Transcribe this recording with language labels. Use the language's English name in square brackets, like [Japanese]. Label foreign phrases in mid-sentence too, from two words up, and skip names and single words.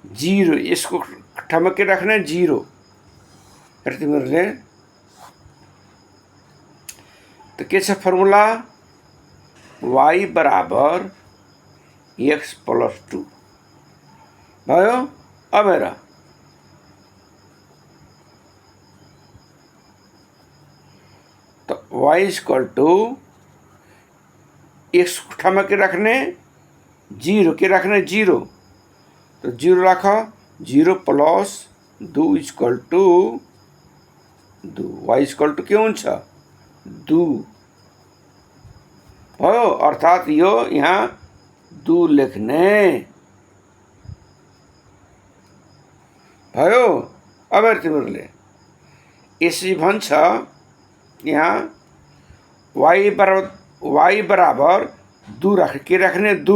[Nepali] जीरो, यसको ठाउँमा के राख्ने जीरो। र तिमीहरूले त के छ फर्मुला y बराबर x प्लस 2 भयो। अब हेर त y [English] equal to [Nepali] x ठाउँमा के राख्ने जीरो, के राख्ने जीरो। तो जीरो राख, जीरो प्लस 2 [English] equal to [Nepali] 2, y [English] equal to [Nepali] के हुन्छ 2 भयो। अर्थात यो यहाँ 2 लेख्ने भयो। अब तिमीहरूले यसरी भन्छ यहाँ y बराबर 2 राख, के राख्ने 2।